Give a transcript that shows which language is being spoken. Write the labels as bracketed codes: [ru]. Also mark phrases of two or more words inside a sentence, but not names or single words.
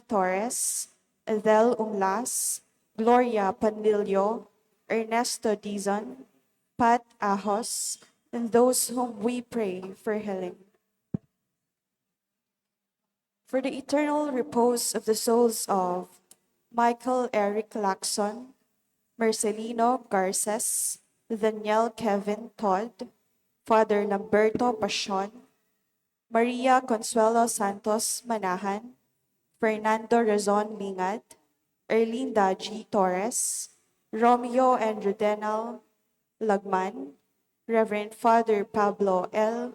[en] Torres, Adele Umlas, Gloria Panlilio, Ernesto Dizon, Pat Ahos, and those whom we pray for healing. For the eternal repose of the souls of Michael Eric Lacson, Marcelino Garces, Daniel Kevin Todd, Father Lamberto Pasion, Maria Consuelo Santos Manahan, Fernando Razon Lingad, Erlinda G. Torres, Romeo and Rudenal Lagman, Reverend Father Pablo L.